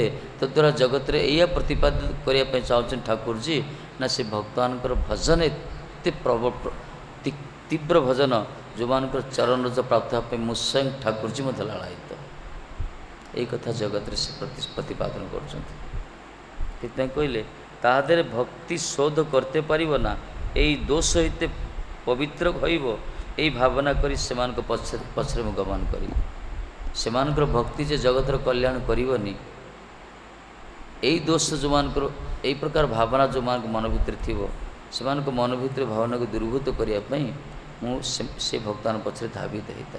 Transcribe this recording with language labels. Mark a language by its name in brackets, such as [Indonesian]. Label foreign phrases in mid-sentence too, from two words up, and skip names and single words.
[Odia] ତଦ୍ୱାରା ଜଗତରେ ଏଇଆ ପ୍ରତିପାଦିତ କରିବା ପାଇଁ ଚାହୁଁଛନ୍ତି ଠାକୁରଜୀ, ନା ସେ ଭକ୍ତମାନଙ୍କର ଭଜନ ଏତେ ତୀବ୍ର ଭଜନ, ଯେଉଁମାନଙ୍କର ଚରଣରଜ ପ୍ରାପ୍ତ ହେବା ପାଇଁ ମୁଁ ସ୍ୱୟଂ ଠାକୁରଜୀ ମଧ୍ୟ ଲାଳାୟିତ। এই କଥା ଜଗତରେ ସେ ପ୍ରତିପାଦନ କରୁଛନ୍ତି। ସେଥିପାଇଁ କହିଲେ ତାହାদের ଭକ୍ତି ଶୋଧ [Bangla] করতে পারিব না, এই দোষ হইতে পবিত্র হইব, এই [Odia] ଭାବନା କରି ସେମାନଙ୍କ ପଛରେ ମୁଁ ଗମନ କରିବି। ସେମାନଙ୍କର ଭକ୍ତି ଯେ ଜଗତର କଲ୍ୟାଣ କରିବନି, ଏଇ ଦୋଷ ଯେଉଁମାନଙ୍କର, ଏଇ ପ୍ରକାର ଭାବନା ଯେଉଁମାନଙ୍କ ମନ ଭିତରେ ଥିବ, ସେମାନଙ୍କ ମନ ଭିତରେ ଭାବନାକୁ ଦୂରୀଭୂତ କରିବା ପାଇଁ ମୁଁ ସେ ଭକ୍ତମାନଙ୍କ ପଛରେ ଧାବିତ ହୋଇଥାଏ।